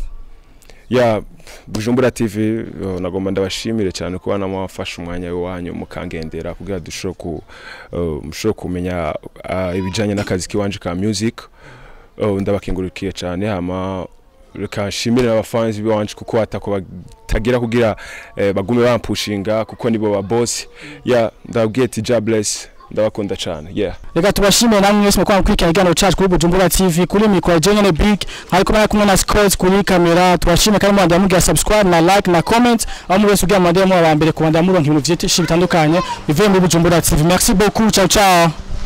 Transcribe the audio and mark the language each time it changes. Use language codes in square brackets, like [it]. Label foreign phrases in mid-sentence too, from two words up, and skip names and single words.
[rn] yeah Bujumbura TV nagomba ndabashimire cyane kuba namwafasha umwanya wanyu mukangendera kugira dushobora kumenya ibijanye n'akazi kiwanje ka music ndabakengurukije cyane hama reka nshimire abafans biwanje kuko atako batagira kugira bagume bampushinga kuko nibo ba boss yeah ndabwiye ati [en] God bless [rn] ndabakunda cyane yeah reka tubashimire namwe mwese mukora kwikira igano cyacu kuri Bujumbura TV kuri micro Jay Big hariko kumwe na Scott kuri kamera tubashimire kandi mwanda mugira subscribe na like na comment aho mwese ugira mwanda mu abambere kubanda muronka ibintu byinshi bitandukanye bivuye muri Bujumbura TV [fr] merci beaucoup [it] ciao ciao